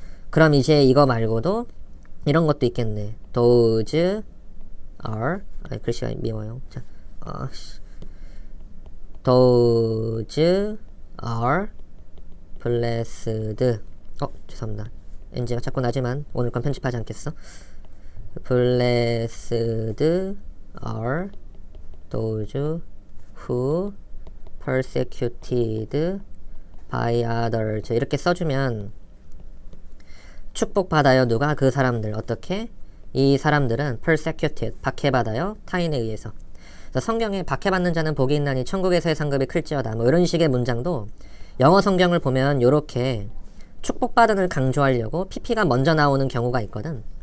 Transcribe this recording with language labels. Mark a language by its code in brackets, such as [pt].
[ko] 그럼 이제 이거 말고도 이런 것도 있겠네. those are, 글씨가 미워요. 자, those are blessed. 죄송합니다. NG가 자꾸 나지만 오늘 건 편집하지 않겠어. [en] blessed are those who persecuted by others. [ko] 이렇게 써주면 축복받아요. 누가? 그 사람들. 어떻게? 이 사람들은 persecuted, 박해받아요. 타인에 의해서. 그래서 성경에 박해받는 자는 복이 있나니 천국에서의 상급이 클지어다. 뭐 이런 식의 문장도 영어 성경을 보면 요렇게 축복받은을 강조하려고 PP가 먼저 나오는 경우가 있거든.